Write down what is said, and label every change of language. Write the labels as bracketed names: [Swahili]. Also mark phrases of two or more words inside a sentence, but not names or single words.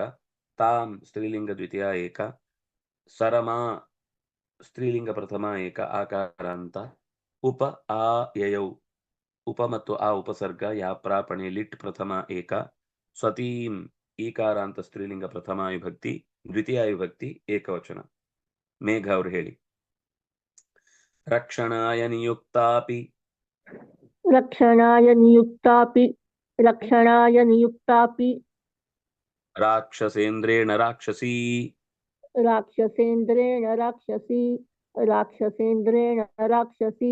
[Kannada] ತಾಂ ಸ್ತ್ರೀಲಿಂಗ ದ್ವಿತೀಯ ಏಕ. ಸರಮಾ ಸ್ತ್ರೀಲಿಂಗ ಪ್ರಥಮ ಏಕ ಆಕಾರಾಂತ. ಉಪ ಆ ಯಯೌ, ಉಪ ಮತ್ತು ಆ ಉಪಸರ್ಗ ಯಾ ಪ್ರಾಪಣೆ ಲಿಟ್ ಪ್ರಥಮ ಏಕ. ಸತೀಂ ಈಕಾರಾಂತ ಸ್ತ್ರೀಲಿಂಗ ಪ್ರಥಮ ವಿಭಕ್ತಿ ದ್ವಿತೀಯ ವಿಭಕ್ತಿ ಏಕವಚನ. ಮೇಘ ಅವರು ಹೇಳಿ. [Sanskrit] ರಕ್ಷಣಾಯ ನಿಯುಕ್ತಾಪಿ रक्षणाय नियुक्तापि राक्षसेन्द्रेण राक्षसी राक्षसेन्द्रेण राक्षसी